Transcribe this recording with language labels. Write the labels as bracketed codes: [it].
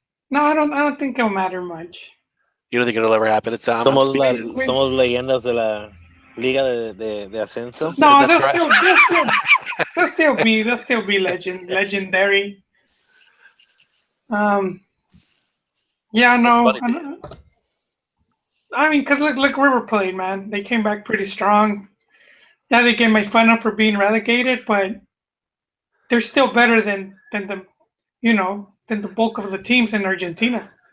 [en] No, I don't think it'll matter much. You don't think it'll ever happen? It's [es] somos leyendas de la Liga de Ascenso. [en] No, they'll still be legendary. Yeah, no. I mean, because look, River Plate, man, they came back pretty strong. Yeah, they get made fun of for being relegated, but they're still better than the bulk of the teams in Argentina.